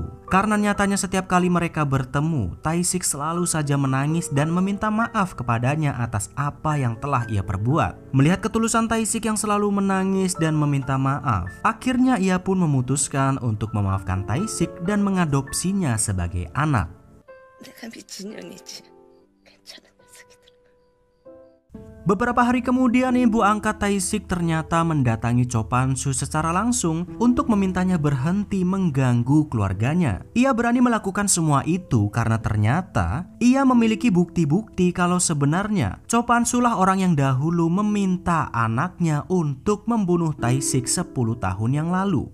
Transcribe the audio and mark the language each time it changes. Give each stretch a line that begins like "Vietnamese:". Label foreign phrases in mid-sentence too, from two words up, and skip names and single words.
Indonesian: Karena nyatanya setiap kali mereka bertemu, Tae-sik selalu saja menangis dan meminta maaf kepadanya atas apa yang telah ia perbuat. Melihat ketulusan Tae-sik yang selalu menangis dan meminta maaf, akhirnya ia pun memutuskan untuk memaafkan Tae-sik dan mengadopsinya sebagai anak.
Korean: 내가 미친 년이지. 괜찮은 녀석이더라.
Indonesian: Beberapa hari kemudian ibu angkat Tae-sik ternyata mendatangi Cho Pan-soo secara langsung untuk memintanya berhenti mengganggu keluarganya. Ia berani melakukan semua itu karena ternyata ia memiliki bukti-bukti kalau sebenarnya Cho Pan-soo lah orang yang dahulu meminta anaknya untuk membunuh Tae-sik 10 tahun yang lalu.